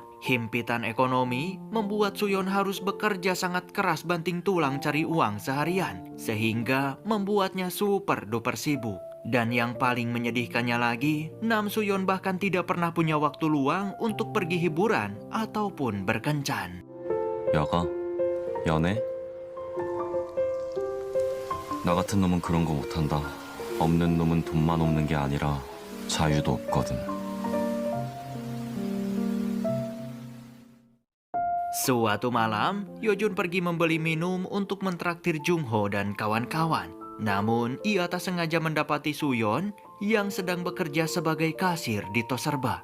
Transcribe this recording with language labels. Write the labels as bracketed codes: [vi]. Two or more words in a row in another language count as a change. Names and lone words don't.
[id] Himpitan ekonomi membuat Suyon harus bekerja sangat keras banting tulang cari uang seharian, sehingga membuatnya super duper sibuk. Dan yang paling menyedihkannya lagi, Nam Suyon bahkan tidak pernah punya waktu luang untuk pergi hiburan ataupun berkencan. [ko] 야가? 연애? 나 같은 놈은 그런 거 못한다. 없는 놈은 돈만 없는 게 아니라 자유도 없거든. [id] Suatu malam, Yojun pergi membeli minum untuk mentraktir Jungho dan kawan-kawan. Namun, ia tak sengaja mendapati Suyon yang sedang bekerja sebagai kasir di tos serba.